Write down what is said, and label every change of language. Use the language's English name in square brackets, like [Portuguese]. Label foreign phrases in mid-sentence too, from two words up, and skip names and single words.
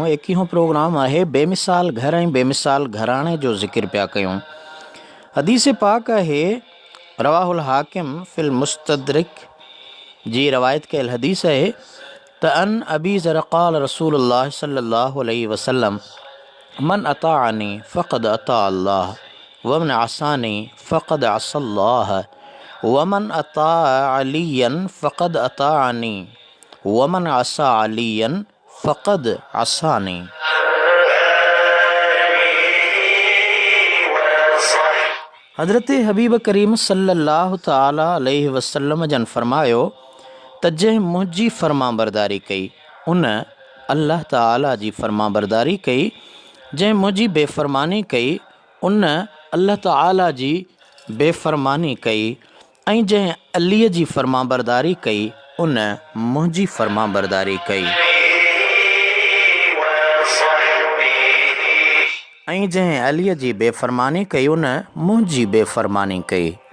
[Sindhi] 21 प्रोग्राम आहे बेमिसाल घर ऐं बेमिसाल घराणे जो ज़िक्र पिया कयूं। हदीस पाक आहे [Arabic] رواه الحاكم في المستدرك [Sindhi] जी रवायत कयल हदीस आहे त [Arabic] عن أبي ذر قال رسول الله صلى الله عليه وسلم من أطاعني فقد أطاع الله ومن عصاني فقد عصى الله ومن أطاع عليا فقد أطاعني ومن عصى عليا فقد عصاني. [Sindhi] हज़रत हबीब करीम [Arabic] صلى الله تعالى عليه وسلم [Sindhi] जन फ़रमायो त जंहिं मुंहिंजी फ़रमाबरदारी कई उन अल्लाह ताला जी फ़रमाबरदारी कई, जंहिं मुंहिंजी बेफ़रमानी कई उन अल्लाह ताला जी बेफ़रमानी कई ऐं जंहिं अलीअ जी फ़रमाबरदारी कई उन मुंहिंजी फ़रमाबरदारी कई ऐं जंहिं अलीअ जी बेफ़रमानी कई उन मुंहिंजी बेफ़रमानी कई।